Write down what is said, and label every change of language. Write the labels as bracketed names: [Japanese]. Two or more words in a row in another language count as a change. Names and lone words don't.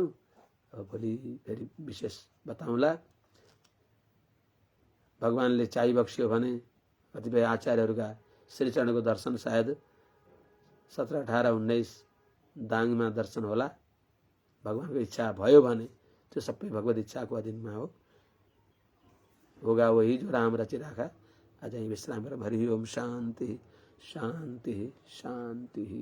[Nepali] अब भोलि फेरि विशेष बताउँला। भगवानले चाहि बक्सियो भने कतिपय आचार्यहरूका श्री चरणको दर्शन सायद 17, 18, 19 दाङमा दर्शन होला। भगवानको इच्छा भयो भने त्यो सबै भगवत इच्छाको अधीनमा हो। [Hindi] होगा वही जो राम रचिराखा। [Nepali] आज यहीँ विश्राम गरौँ। [Sanskrit] हरि ओम शान्ति शान्ति शान्ति।